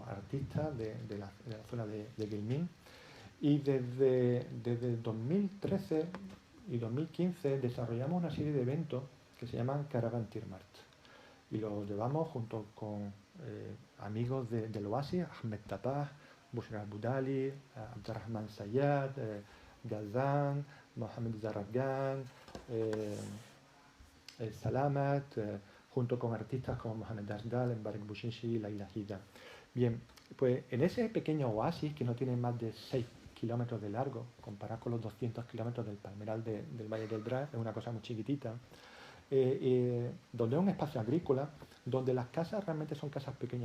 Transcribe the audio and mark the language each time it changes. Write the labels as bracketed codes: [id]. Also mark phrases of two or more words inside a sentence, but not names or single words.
[es] artista de la zona de Guilmín, y desde 2013 y 2015 desarrollamos una serie de eventos que se llaman Caravan Tirmart, y los llevamos junto con amigos del Oasis, Ahmed Tapah, Bushra Budali, Abdurrahman Sayyad, Ghazan, Mohamed Zarragan, el Salamat, junto con artistas como Mohamed Asghal, Mbarek Bushishi, Laila Hida. Bien, pues en ese pequeño oasis, que no tiene más de 6 kilómetros de largo, comparado con los 200 kilómetros del Palmeral del Valle del Dra, es una cosa muy chiquitita, donde es un espacio agrícola, donde las casas realmente son casas pequeñas.